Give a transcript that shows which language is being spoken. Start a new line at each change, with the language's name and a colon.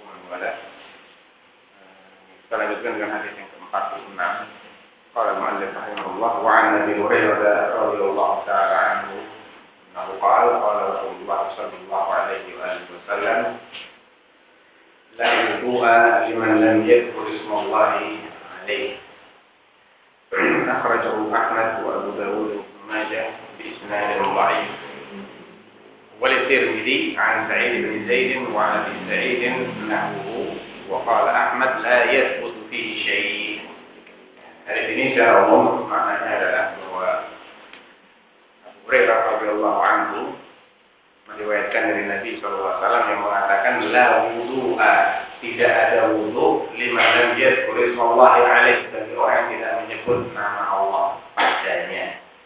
Indonesian: Kita lanjutkan dengan hadis yang ke-46.
Arabic: قال المؤلف رحمه الله وعن أبي هريرة رضي الله تعالى عنه أنه قال قال رسول الله صلى الله عليه وآله وسلم لا يبوء لمن لم يذكر اسم الله عليه أخرجه أحمد وأبو داود وابن ماجه بإسناد ضعيف وللترمذي عن سعيد بن زيد وعن أبي سعيد نحوه وقال أحمد لا يثبت فيه شيء.
Indonesian: Hari ini secara umum maknanya adalah bahwa Abu Hurairah radhiyallahu anhu meriwayatkan dari Nabi SAW yang mengatakan la wudu'a, tidak ada wudu
Arabic: liman lam yadhkur ismallahi alaih,
Indonesian: bagi orang yang tidak menyebut nama Allah padanya.